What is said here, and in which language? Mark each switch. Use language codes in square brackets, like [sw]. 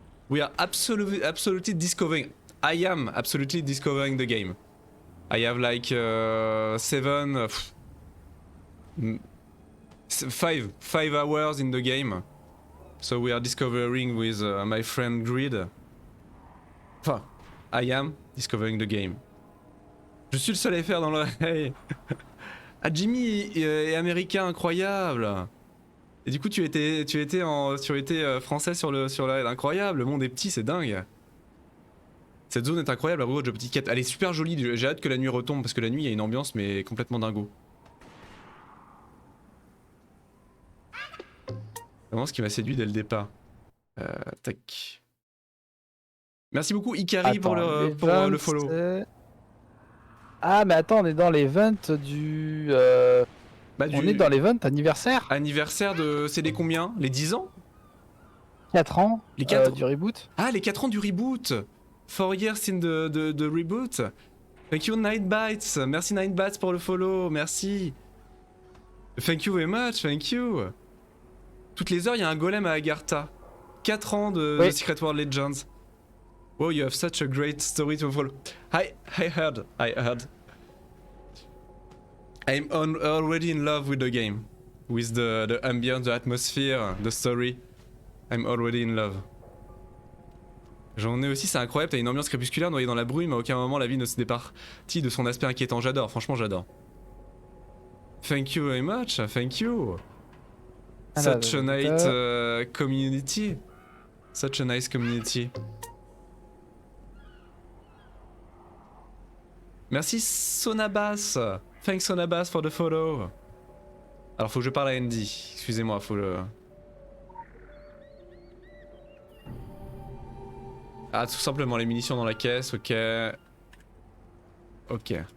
[en] We are absolutely discovering. I am absolutely discovering the game. I have like 5 hours in the game. So we are discovering with my friend Grid. Enfin, I am discovering the game. [fr] Je suis le seul à faire dans l'oreille. Ah, Jimmy est américain, incroyable. Et du coup, tu étais français sur la raid, incroyable. Le monde est petit, c'est dingue. Cette zone est incroyable, la route de petite quête. Elle est super jolie, j'ai hâte que la nuit retombe parce que la nuit il y a une ambiance mais complètement dingo. C'est vraiment ce qui m'a séduit dès le départ. Tac. Merci beaucoup Ikari pour le follow. Ah mais attends, on est dans l'event du... On est dans l'event anniversaire. Anniversaire de... C'est les combien? Les 10 ans? 4 ans Les 4 du reboot. Ah, les 4 ans du reboot [en] 4 years in the reboot. Thank you [fr] Nightbites. Merci Nightbites pour le follow, merci. [en] Thank you very much, thank you. [fr] Toutes les heures, il y a un golem à Agartha. 4 ans de Secret World Legends. [en] Wow, you have such a great story to follow. I heard. I'm already in love with the game. With the ambience, the atmosphere, the story. I'm already in love. [fr] J'en ai aussi, c'est incroyable, t'as une ambiance crépusculaire noyée dans la brume, à aucun moment la vie ne se départit de son aspect inquiétant. J'adore, franchement j'adore. [en] Thank you very much, thank you. Such a nice community. Such a nice community. [fr] Merci Sonabas. [en] Thanks Sonabas for the follow. [fr] Alors faut que je parle à Andy, excusez-moi, faut le... Ah, tout simplement les munitions dans la caisse, ok. Ok.